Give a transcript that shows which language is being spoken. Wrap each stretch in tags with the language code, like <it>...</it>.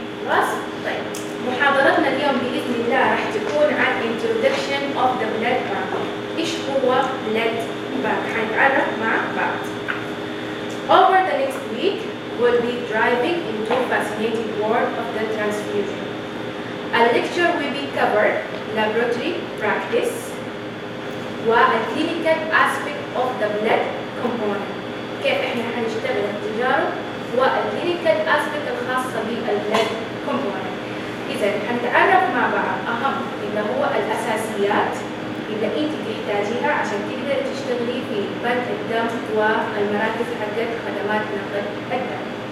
<ar>بس طيب محاضرتنا اليوم بإذن الله راح تكون عن</ar> <en>Introduction of the Blood Bank.</en> <ar>إيش هو Blood Bank؟ حنتعرف مع بعض.</ar> <en>Over the next week we'll be driving into a fascinating world of the transfusion. A lecture will be covered laboratory practice and a clinical aspect of the blood component.</en> <ar>كيف احنا هنشتغل التجارب والكلينيكال اسبيكت الخاصه بالبلد كومبوننت. اذا هنتعرف مع بعض اهم اللي هو الاساسيات اللي انت تحتاجيها عشان تقدر تشتغلي في بنك الدم والمراكز حقت خدمات نقل الدم.</ar>